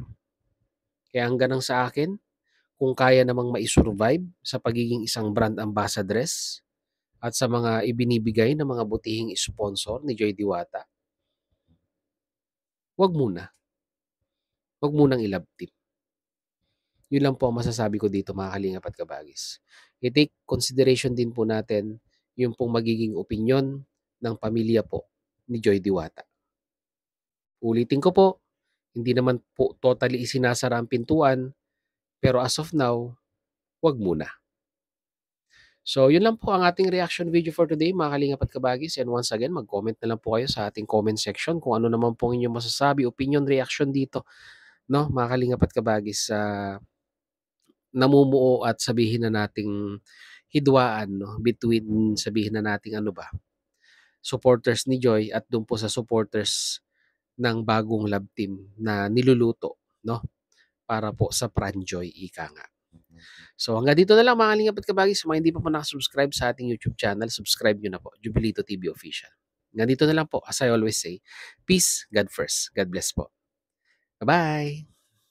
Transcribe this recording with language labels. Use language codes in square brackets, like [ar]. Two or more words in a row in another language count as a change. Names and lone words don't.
[tl] Kaya ang ganang sa akin, kung kaya namang mai-survive sa pagiging isang [en] brand ambassadress [tl] at sa mga ibinibigay ng mga butihing sponsor ni Joy Diwata, 'wag muna, 'wag munang i- [en] love team. [tl] Yun lang po ang masasabi ko dito, mga kalingap at kabagis. I- [en] take consideration [tl] din po natin yung pong magiging opinyon ng pamilya po ni Joy Diwata. Ulitin ko po, hindi naman po totally isinasara ang pintuan, pero [en] as of now, [tl] 'wag muna. So, yun lang po ang ating [en] reaction video for today, [tl] mga kalingap at kabagis. [en] And once again, [tl] mag-comment na lang po kayo sa ating [en] comment section [tl] kung ano naman po ang inyong masasabi, opinion, reaction dito, 'no, mga kalingap at kabagis, sa namumuo at sabihin na nating hidwaan, 'no, between, sabihin na nating ano ba, supporters ni Joy at dun po sa supporters ng bagong [en] love team [tl] na niluluto, 'no, para po sa Pranjoy, ika nga. So hanggang dito na lang, mga kalingap at kabagis. Sa mga hindi pa po nakasubscribe sa ating [en] YouTube channel, [tl] subscribe nyo na po, Jubilito TV Official. Hanggang dito na lang po, [en] as I always say, peace, God first. God bless po. Bye-bye!